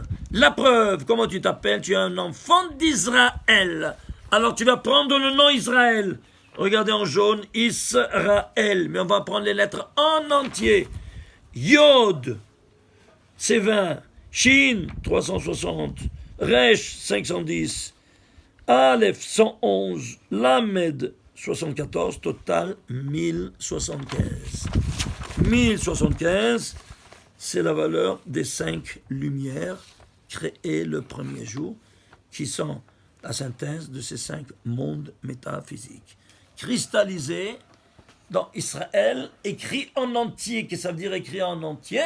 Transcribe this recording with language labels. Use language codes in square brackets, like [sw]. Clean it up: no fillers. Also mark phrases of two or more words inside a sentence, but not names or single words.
[fr] La preuve, comment tu t'appelles? Tu es un enfant d'Israël. Alors tu vas prendre le nom Israël. Regardez en jaune, Israël. Mais on va prendre les lettres en entier. Yod, c'est 20. Shin, 360. Resh, 510. Aleph, 111. Lamed, 74. Total, 1075. 1075, c'est la valeur des 5 lumières créées le premier jour, qui sont la synthèse de ces 5 mondes métaphysiques. Cristallisés dans Israël, écrit en entier, que ça veut dire écrit en entier.